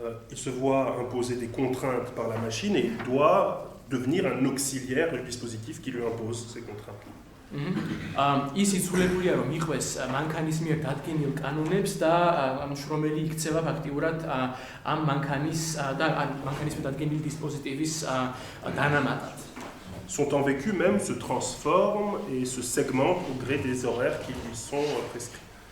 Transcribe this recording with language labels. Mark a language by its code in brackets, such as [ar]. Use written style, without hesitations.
[fr] Il se voit imposer des contraintes par la machine et il doit devenir un auxiliaire du dispositif qui lui impose ces contraintes. [ka] ის იძულებულია რომ მიყვეს მანქანის მიერ დადგენილ კანონებს და შრომელი იქცევა ფაქტიურად ამ მანქანის და მანქანის მიერ დადგენილი დისპოზიტივის დანამატად. [fr] Son temps vécu même se transforme et se segmente au gré des horaires qui lui sont prescrits.